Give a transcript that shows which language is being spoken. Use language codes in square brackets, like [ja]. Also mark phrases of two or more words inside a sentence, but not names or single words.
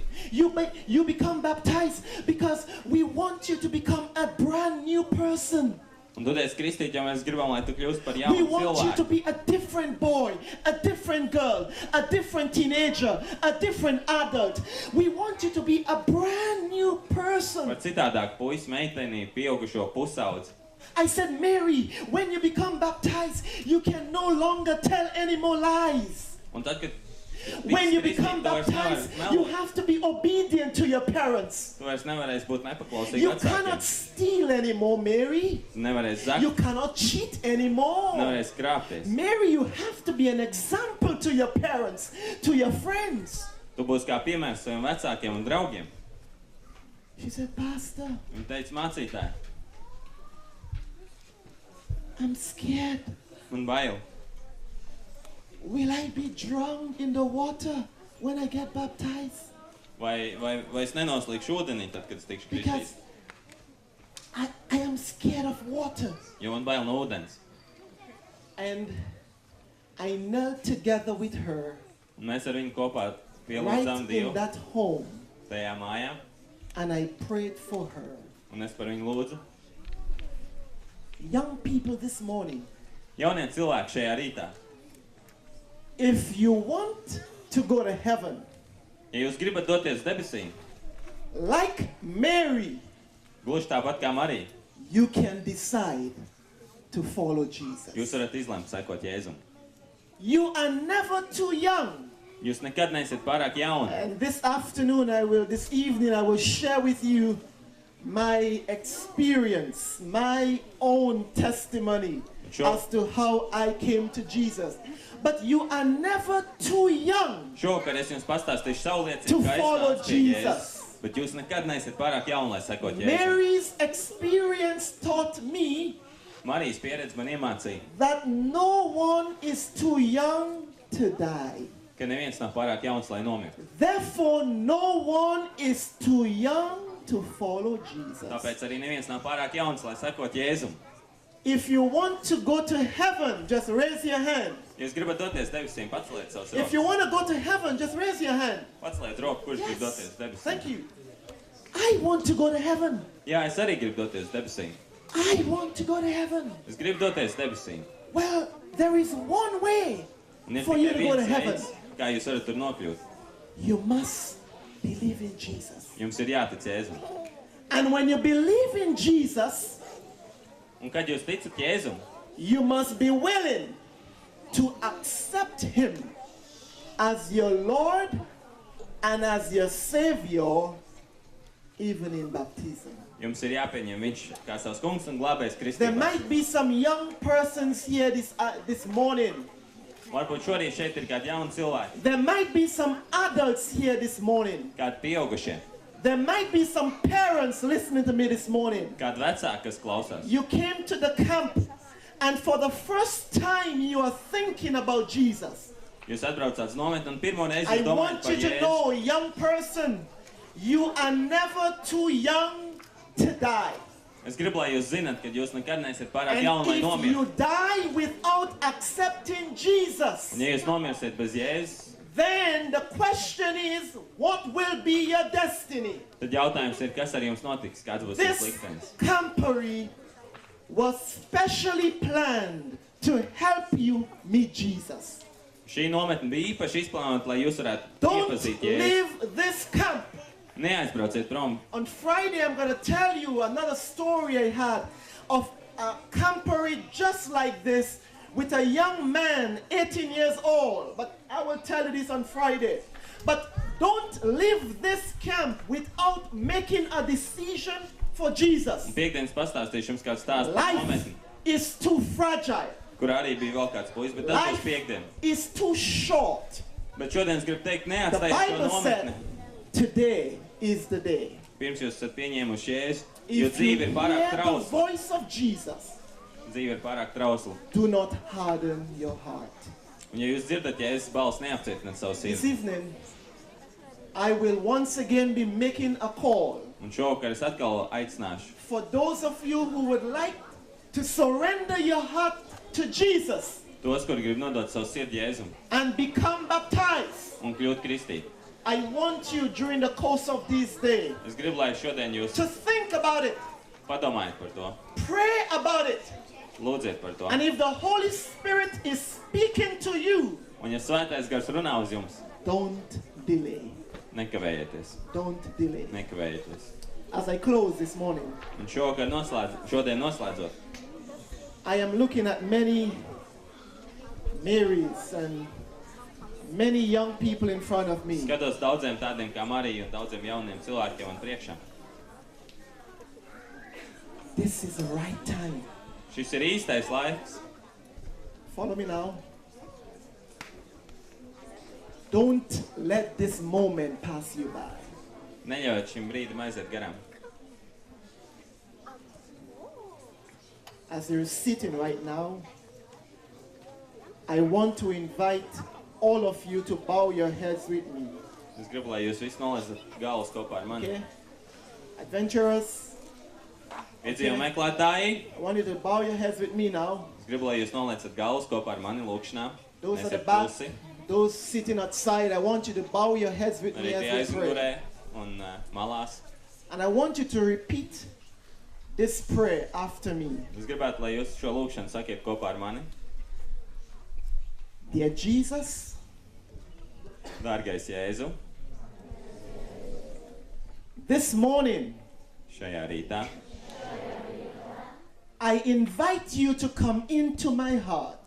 [en] you become baptized because we want you to become a brand new person. [lv] Un tu teici, kristīt, ja mēs gribam, lai tu kļūst par [en] We [lv] jaunu [en] want you to [lv] cilvēku. [en] be a different boy, a different girl, a different teenager, a different adult. We want you to be a brand new person. [lv] Par citādāk puisi, meitenī, pieaugušo pusaudzi. [en] I said, Mary, when you become baptized, you can no longer tell any more lies. [lv] Un tad, kad [en] When you [lv] tiks [en] become [lv] kristīti, tu vairs [en] baptized, [lv] nevari [en] you [lv] melot. [en] have to be obedient to your parents. [lv] Tu vairs nevarēsi būt nepaklausīgi [en] You cannot [lv] vecākiem. [en] steal anymore, Mary. [lv] Tu nevarēsi [en] You [lv] zakt, [en] cannot cheat anymore. [lv] nevarēsi krāpties. [en] Mary, you have to be an example to your parents, to your friends. [lv] Tu būsi kā piemērs saviem vecākiem un draugiem. [en] She said, Pastor, [lv] Viņa teica, mācītāji, [en] I'm scared. [lv] man bail. [en] Will I be drowned in the water when I get baptized? [lv] Vai es nenoslīgšu ūdenī tad, kad es tikšu [en] Because [lv] kristīts? [en] I am scared of water. [lv] Jo man bail no ūdens. [en] And I knelt together with her [lv] Un mēs ar viņu kopā [en] right [lv] pielūdzām [en] in [lv] Dievu [en] that home, [lv] tajā mājā. [en] and I prayed for her. [lv] Un es par viņu lūdzu. [en] Young people this morning, [lv] Jaunie cilvēki šajā rītā. [en] if you want to go to heaven, [lv] Ja jūs gribat doties debesīm, [en] like Mary, [lv] gluži tāpat kā Marija, [en] you can decide to follow [lv] jūs [en] Jesus. [lv] varat izlemt sekot Jēzum. [en] You are never too young. [lv] Jūs nekad neesiet pārāk jauni. [en] And this evening, I will share with you my experience, my own testimony Sure. as to how I came to Jesus. But you are never too young. [lv] Šovakar es jums pastāstīšu savu [en] To [lv] liecību, kā [en] follow [lv] es nācu pie [en] Jesus. [lv] Jēzus. Bet jūs nekad neesiet pārāk jauni, lai sekot Jēzum. [en] Mary's experience taught me [lv] Marijas pieredze man iemācīja, [en] that no one is too young to die. [lv] ka neviens nav pārāk jauns, lai nomirtu. [en] Therefore, no one is too young to follow Jesus. [lv] Tāpēc arī neviens nav pārāk jauns, lai sekot Jēzum. [en] If you want to go to heaven, just raise your hand. [lv] Ja jūs gribat doties debesīm, paceliet savus [en] If you [lv] rokas. [en] want to go to heaven, just raise your hand. [lv] Paceliet roku, kurš grib doties debesīm. [en] Thank you. I want to go to heaven. [lv] Jā, es arī gribu doties debesīm. [en] I want to go to heaven. [lv] Es gribu doties debesīm. [en] Well, there is one way [lv] Un ir [en] for you [lv] tikai [en] to go to [lv] viens [en] heaven. [lv] veids, kā jūs varat tur nokļūt. [en] You must believe in Jesus. [lv] Jums ir jātic Jēzum. [en] And when you believe in Jesus, [lv] Un kad jūs ticat Jēzum, [en] you must be willing to accept Him as your Lord and as your Savior, even in baptism. [lv] jums ir jāpieņem viņš kā savs kungs un glābējs [en] There [lv] kristībā. [en] might be some young persons here this morning. [lv] Varbūt šorīt šeit ir kādi jauni cilvēki, [en] There might be some adults here this morning. [lv] kādi pieaugušie, [en] There might be some parents listening to me this morning. [lv] kādi vecāki, kas klausās. [en] You came to the camp, and for the first time you are thinking about Jesus. [lv] Jūs atbraucāt uz nometni un pirmo reizi [en] I [lv] jūs domājat [en] want [lv] par [en] you to [lv] Jēzu. [en] know, young person, you are never too young to die. [lv] Es gribu, lai jūs zināt, ka jūs nekad neesiet pārāk [en] And [lv] jauni, lai [en] if [lv] nomirtu. [en] you die without accepting Jesus, [lv] Un ja jūs nomirsiet bez Jēzus, [en] then the question is, what will be your destiny? [lv] tad jautājums ir, kas ar jums notiks, kāds būs jūsu [en] This [lv] liktenis. [en] camporee was specially planned to help you meet Jesus. [lv] Šī nometne bija īpaši izplānota, lai jūs varētu [en] Don't [lv] iepazīt Jēzu. [en] leave this camp. [lv] Neaizbrauciet prom. [en] On Friday, I'm going to tell you another story I had of a camporee just like this with a young man, 18 years old. But I will tell you this on Friday. But don't leave this camp without making a decision for Jesus. [lv] Piektdienas pastāstīšu jums kādu stāstu par [en] Life [lv] nometni, [en] is too fragile. [lv] kur arī bija vēl kāds puisis, bet tas būs [en] Life [lv] piektdien. [en] is too short. [lv] Bet šodien es gribu teikt, [en] The [lv] neatstājiet šo [en] Bible [lv] nometni, [en] said, today is the day. [lv] pirms jūs esat pieņēmuši Jēzu, jo [en] If you [lv] dzīve ir pārāk [en] hear the [lv] trausla. [en] voice of Jesus, [lv] Dzīve ir pārāk trausla. [en] do not harden your heart. [lv] Un ja jūs dzirdat Jēzus balss, neapcietināt savu [en] This [lv] sirdi. [en] evening, I will once again be making a call [lv] Un šovakar es atkal aicināšu [en] for those of you who would like to surrender your heart to Jesus [lv] tos, kuri grib nodot savu sirdi Jēzum [en] and become baptized. [lv] un kļūt kristīti. [en] I want you during the course of these days [lv] Es gribu, lai šodien jūs [en] to think about it. [lv] Padomājiet par to. [en] Pray about it. [lv] Lūdziet par to. [en] And if the Holy Spirit is speaking to you, [lv] Un ja Svētais Gars runā uz jums, [en] don't delay. [lv] nekavējieties. [en] Don't delay. [lv] Nekavējieties. [en] As I close this morning, [lv] Un šodien noslēdzot, [en] I am looking at many Marys and many young people in front of me. [lv] skatos daudziem tādiem kā Marija un daudziem jauniem cilvēkiem man priekšā. [en] This is the right time. [lv] Šis ir īstais laiks. [en] Follow me now. Don't let this moment pass you by. [lv] Neļaujiet šim brīdim aiziet garām. [en] As you're sitting right now, I want to invite all of you to bow your heads with me. [lv] Es gribu, lai jūs visi noliedzat galvas kopā ar mani. [en] Okay? Adventurers, [lv] Piedzīvo meklētāji, [en] I want you to bow your heads with me now. [lv] es gribu, lai jūs noliecat galvas kopā ar mani lūkšanā. [en] Those at the [lv] Esiet [en] back, [lv] klusi. [en] those sitting outside, I want you to bow your heads with me [lv] Arī tie [en] as we pray. [lv] aizmugurē un malās. [en] And I want you to repeat this prayer after me. [lv] Es gribētu, lai jūs šo lūkšanu sakiet kopā ar mani. [en] Dear Jesus, [lv] Dārgais Jēzu, [en] this morning [lv] šajā rītā [en] I invite you to come into my heart.